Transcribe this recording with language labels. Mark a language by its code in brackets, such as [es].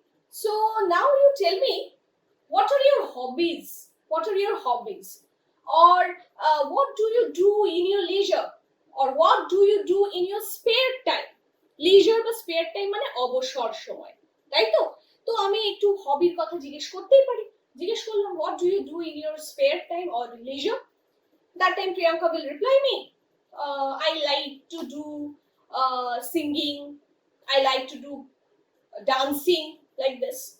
[en] So now you tell me, what are your hobbies? What are your hobbies? Or what do you do in your leisure? Or what do you do in your spare time? [bn] Leisure বা spare time মানে অবসর সময়, তাই তো? তো আমি একটু হবির কথা জিজ্ঞেস করতেই পারি। জিজ্ঞেস করলাম, [en] what do you do in your spare time or leisure? That time Priyanka will reply me, I like to do singing, I like to do dancing, like this.